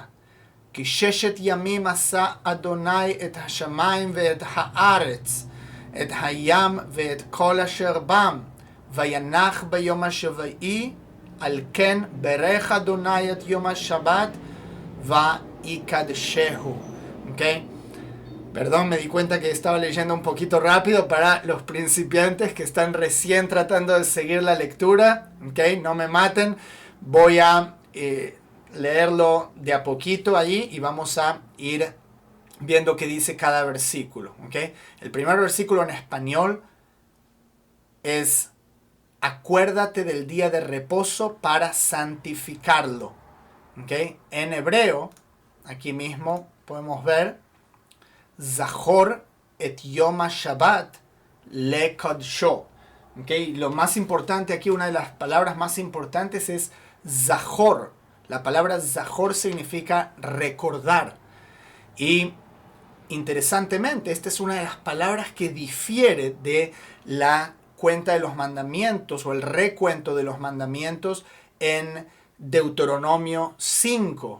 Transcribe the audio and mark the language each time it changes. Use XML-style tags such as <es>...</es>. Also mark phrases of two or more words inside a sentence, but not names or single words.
<he>כי 6 ימים עשה אדוני את השמיים ואת הארץ, את הים ואת כל אשר בם, וינח ביום השביעי, על כן ברך אדוני את יום השבת, ויקדשהו.</he> <es>¿Okay? Perdón, me di cuenta que estaba leyendo un poquito rápido para los principiantes que están recién tratando de seguir la lectura. ¿Okay? No me maten, voy a leerlo de a poquito allí y vamos a ir viendo qué dice cada versículo, ¿okay? El primer versículo en español es: acuérdate del día de reposo para santificarlo, ¿okay? En hebreo, aquí mismo podemos ver:</es> <he>זכור את יום השבת לקדשו.</he> <es>¿Okay? Lo más importante aquí, una de las palabras más importantes es zahor. La palabra zahor significa recordar. Y interesantemente, esta es una de las palabras que difiere de la cuenta de los mandamientos o el recuento de los mandamientos en Deuteronomio 5.</es>